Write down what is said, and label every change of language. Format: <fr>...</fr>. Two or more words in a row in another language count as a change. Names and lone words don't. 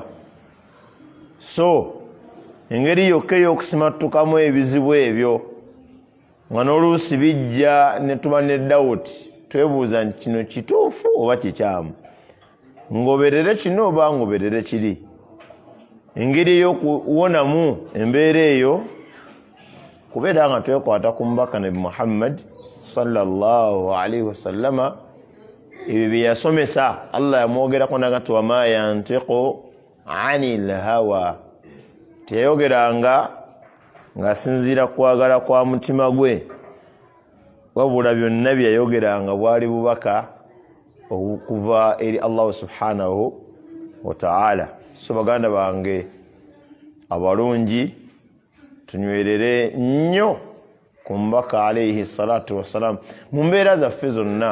<lg>So engeri yokka ey'okusimattukamu ebizibu ebyo nga n'oluusi bijja ne tuba ne dawuti, twebuuza nti kino kituufu oba kikyamu, ngoberere kino oba ngoberere kiri. Engeri ey'okuwonamu embeera eyo kubeera nga twekwata ku mubaka nabi Muhammad</lg> <ar>صلى الله عليه وسلم,</ar> <lg>ebyo bye yasomesa. Allah yamwogerako nagati</lg> <ar>وما ينطق عن الهوى,</ar> <lg>teyayogeranga ng'asinziira kwagala kwa mutima gwe, wabula byonna bye yayogeranga bwali bubaka okuva eri Allah</lg> <ar>سبحانه وتعالى.</ar> <lg>So baganda bange abalungi, tunywerere nnyo ku mubaka</lg> <ar>عليه الصلاة والسلام</ar> <lg>mu mbeera zaffe zonna.</lg>